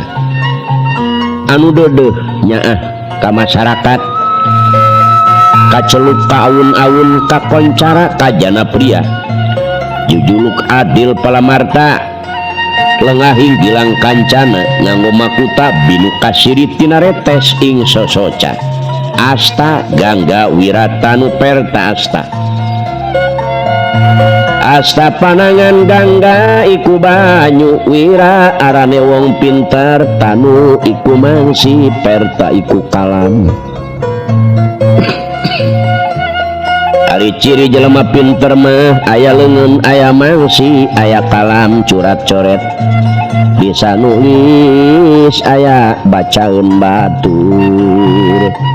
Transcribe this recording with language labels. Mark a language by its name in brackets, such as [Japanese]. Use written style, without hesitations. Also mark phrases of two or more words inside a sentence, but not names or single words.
[Sundanese] Anu dodeuh nyaah ka masyarakat, kacelup ka awun-awun kakoncara ka Janapria, jujuluk adil palamarta, lengahing gilang kancana nganggo makuta binu kasiri tina retes ing sosoca, asta gangga wiratanu perta asta. [Javanese] Asta panangan gangga iku banyu, wira arane wong pinter, tanu iku mangsi, perta iku kalam. [Sundanese] Ari ciri jelema pinter mah aya leungeun, aya mangsi, aya kalam curat coret, bisa nulis, aya bacaeun batur.